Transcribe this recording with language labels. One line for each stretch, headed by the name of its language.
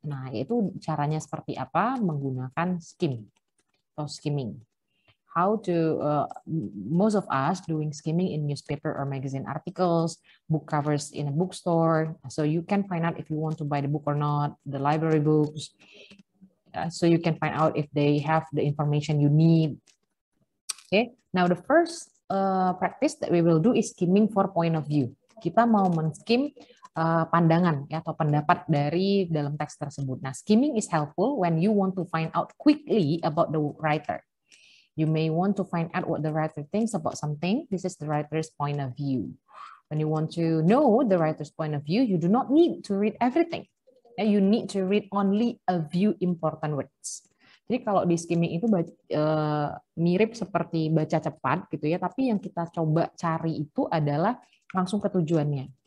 Indonesian: Nah, yaitu caranya seperti apa? Menggunakan skim atau skimming.
English: How to most of us doing skimming in newspaper or magazine articles, book covers in a bookstore, so you can find out if you want to buy the book or not, the library books, so you can find out if they have the information you need. Okay, now the first practice that we will do is skimming for point of view.
Indonesian: Kita mau men-skim pandangan ya, atau pendapat dari dalam teks tersebut.
English: Nah, skimming is helpful when you want to find out quickly about the writer. You may want to find out what the writer thinks about something. This is the writer's point of view. When you want to know the writer's point of view, you do not need to read everything. You need to read only a few important words.
Indonesian: Jadi kalau di skimming itu mirip seperti baca cepat gitu ya, tapi yang kita coba cari itu adalah langsung ke tujuannya.